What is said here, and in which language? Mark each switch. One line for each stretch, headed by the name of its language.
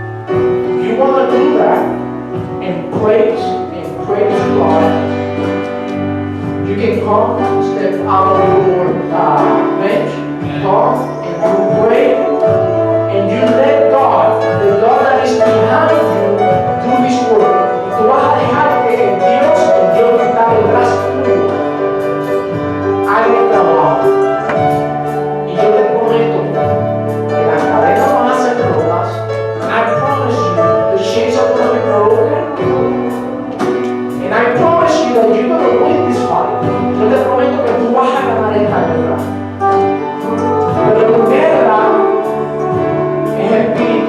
English: If you want to do that and pray to God, you can come, step out of your bench, come and you pray, and you let God, the God that is behind you, do His work.
Spanish: Y tú vas a dejar que el Dios que está detrás tuyo, haga el trabajo. Y yo te prometo que las cadenas van a ser rotas.
English: I promise you, the chains are going to be broken. And I promise you that you're going to win this fight.
Spanish: Yo te prometo que tú vas a ganar esta guerra. Pero tu guerra es el